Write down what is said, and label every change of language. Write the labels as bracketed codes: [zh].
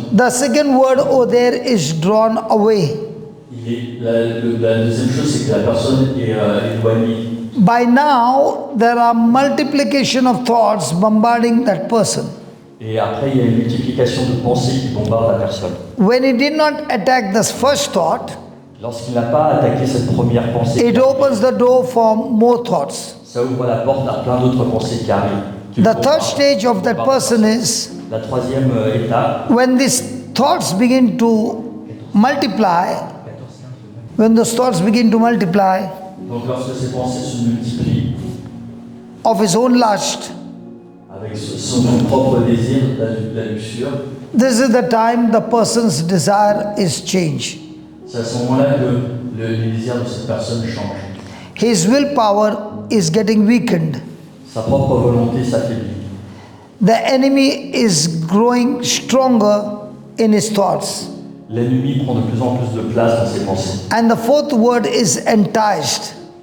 [en] The second word over there is drawn away. [fr] La deuxième chose c'est que la personne est éloignée. [en] By now, there are multiplication of thoughts bombarding that person. [fr] Et après il y a une multiplication de pensées qui bombardent la personne. [en] When he did not attack the first thought, [fr] Lorsqu'il n'a pas attaqué cette première pensée, [en] it opens the door for more thoughts. [fr] ça ouvre la porte à plein d'autres pensées qui arrivent. qui [en] The [fr] le [en] third [fr] bombardent. [en] stage of that person is [fr] La troisième étape, [en] when these thoughts begin to multiply, when those thoughts begin to multiply [fr] donc lorsque ces pensées se multiplient [en] of his own lust, [fr] avec son propre désir, la luxure, [en] this is the time the person's desire is changed. [fr] c'est à ce moment-là que les désirs de cette personne changent. [en] His willpower is getting weakened. [fr] Sa propre volonté s'affaiblit. [en] The enemy is growing stronger in his thoughts. [fr] L'ennemi prend de plus en plus de place dans ses pensées. [en] And the fourth word is enticed.